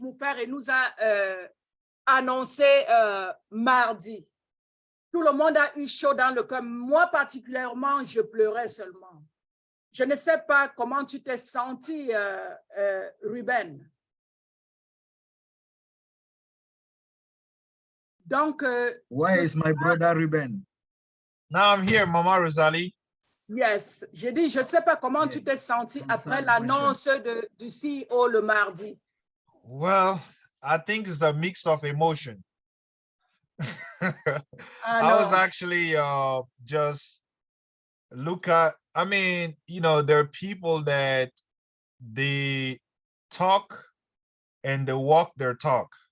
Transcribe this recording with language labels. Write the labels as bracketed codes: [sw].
[fr] Moupare nous a annoncé mardi. Tout le monde a eu chaud dans le cœur. Moi particulièrement, je pleurais seulement. Je ne sais pas comment tu t'es senti, Ruben. Donc, [en] where is my brother Ruben? Now I'm here, Mama Rosalie. [fr] Yes, j'ai dit, je ne sais pas comment tu t'es senti après l'annonce du CEO le mardi. [en] Well, I think it's a mix of emotion. I was actually just I mean, you know, there are people that they talk and they walk their talk.